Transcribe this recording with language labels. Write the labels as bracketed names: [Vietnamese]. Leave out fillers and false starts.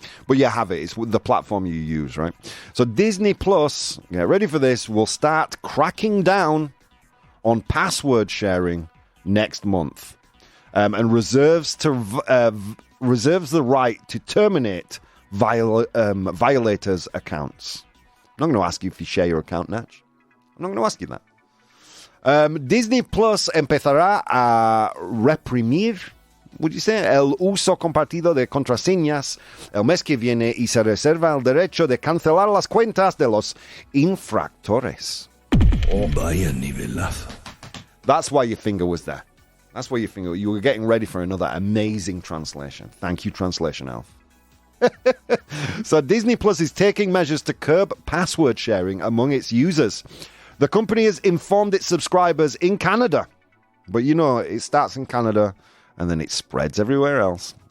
[English] But you have it. It's the platform you use, right? So Disney Plus, get ready for this, will start cracking down on password sharing next month, and reserves the right to terminate violators' accounts. I'm not going to ask you if you share your account, Natch. I'm not going to ask you that. [Spanish] Disney Plus empezará a reprimir, [English] would you say, [Spanish] el uso compartido de contraseñas el mes que viene y se reserva el derecho de cancelar las cuentas de los infractores. Vaya nivelazo. [English] That's why your finger was there. That's why you were getting ready for another amazing translation. Thank you, Translation Elf. So Disney Plus is taking measures to curb password sharing among its users. The company has informed its subscribers in Canada. But you know, it starts in Canada and then it spreads everywhere else.